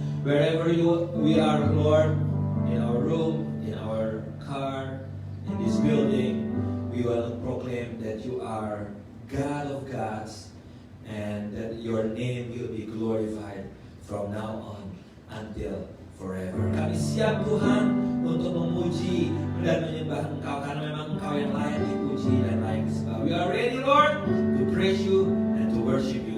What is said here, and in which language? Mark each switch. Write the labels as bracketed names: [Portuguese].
[English] Wherever we are, Lord, in our room, in our car, in this building, we will proclaim that You are God of gods and that Your name will be glorified from now on until forever. [Indonesian] Kami siap Tuhan untuk memuji dan menyembah Engkau karena memang Engkau yang layak dipuji dan layak disembah. [English] We are ready, Lord, to praise You and to worship You.